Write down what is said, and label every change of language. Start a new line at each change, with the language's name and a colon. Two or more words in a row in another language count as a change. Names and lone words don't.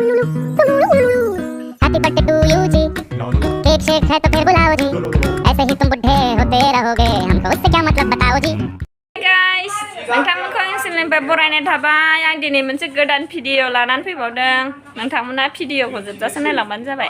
English: happy birthday to you
Hindi: जी, केक शेक है तो फिर बुलाओ जी, ऐसे ही तुम बुढ़े होते रहोगे, हमको उससे क्या मतलब बताओ जी।
Bodo: Guys, नोंथांमोनखौ सिमनिफ्राय बरायनाय थाबाय। आं दिनै मोनसे गोदान भिडिअ लानानै फैबावदों। नोंथांमोना भिडिअखौ जोबजासिम नायलांबानो जाबाय।